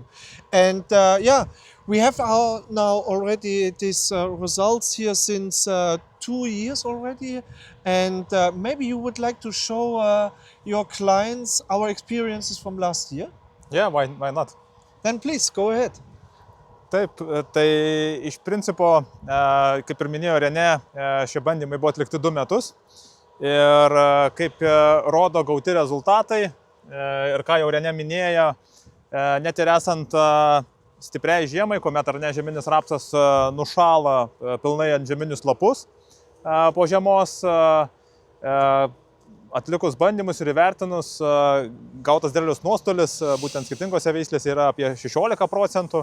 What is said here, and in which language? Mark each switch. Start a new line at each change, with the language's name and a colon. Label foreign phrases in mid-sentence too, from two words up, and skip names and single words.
English: And we have now already these results here since 2 years already. And maybe you would like to show your clients our experiences from last year? Yeah, why not? Then please, go ahead.
Lithuanian: Taip, tai iš principo, kaip ir minėjo Renė, šie bandymai buvo atlikti 2 metus. Ir kaip rodo gauti rezultatai, ir ką jau Renė minėjo, net ir esant stipriai žiemai, kuomet ar ne žeminis rapsas nušala pilnai ant žeminius lapus po žiemos, atlikus bandymus ir įvertinus, gautas derliaus nuostolis būtent skirtingose veislėse yra apie 16%.